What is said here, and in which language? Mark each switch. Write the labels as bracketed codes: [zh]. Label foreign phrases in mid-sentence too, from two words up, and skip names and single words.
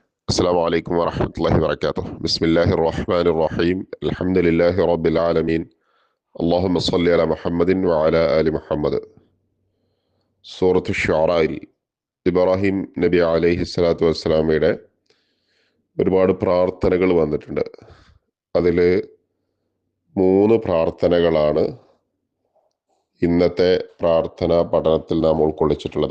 [ar] السلام عليكم ورحمة الله وبركاته. بسم الله الرحمن الرحيم. الحمد لله رب العالمين. اللهم صل على محمد وعلى آل محمد. [ml] സൂറത്ത് ഷുഅറയിൽ ഇബ്രാഹിം നബി [ar] عليه الصلاة والسلام [ml] ഒരുപാട് പ്രാർത്ഥനകൾ വന്നിട്ടുണ്ട്. അതിൽ 3 പ്രാർത്ഥനകളാണ് ഇന്നത്തെ പ്രാർത്ഥനാ പഠനത്തിൽ നാം ഉൾക്കൊള്ളിച്ചിട്ടുള്ളത്.